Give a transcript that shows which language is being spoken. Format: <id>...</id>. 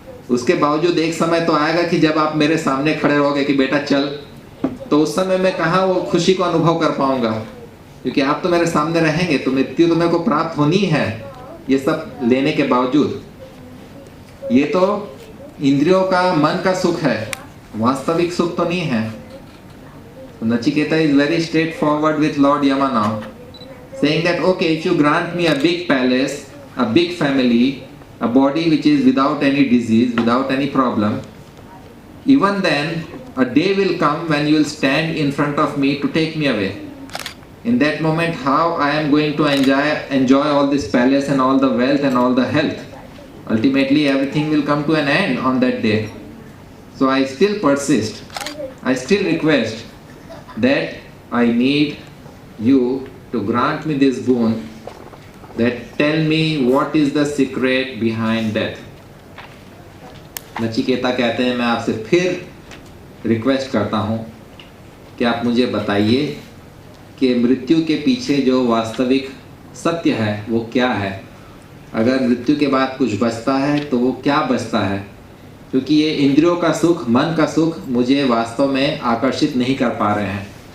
<hi>उसके बावजूद एक समय तो आएगा कि जब आप मेरे सामने खड़े रहोगे कि बेटा चल, तो उस समय मैं कहाँ वो खुशी को अनुभव कर पाऊंगा, क्योंकि आप तो मेरे सामने रहेंगे, तो मृत्यु तो मेरे को प्राप्त होनी है। ये सब लेने के बावजूद ये तो इंद्रियों का, मन का सुख है, वास्तविक सुख तो नहीं है।</hi> <en>Nachiketa is very straightforward with Lord Yama now, saying that okay, if you grant me a big palace, a big family, a body which is without any disease, without any problem, even then a day will come when you will stand in front of me to take me away. In that moment, how I am going to enjoy all this palace and all the wealth and all the health? Ultimately, everything will come to an end on that day. So I still persist. I still request that I need you to grant me this boon, that tell me what is the secret behind death.</en> <hi>Nachiketa कहते हैं, मैं आपसे फिर request करता हूँ कि आप मुझे बताइए कि मृत्यु के पीछे जो वास्तविक सत्य है वो क्या है। अगर मृत्यु के बाद कुछ बचता है तो वो क्या बचता है, क्योंकि ये इंद्रियों का सुख, मन का सुख मुझे वास्तव में आकर्षित नहीं कर पा रहे हैं।</hi>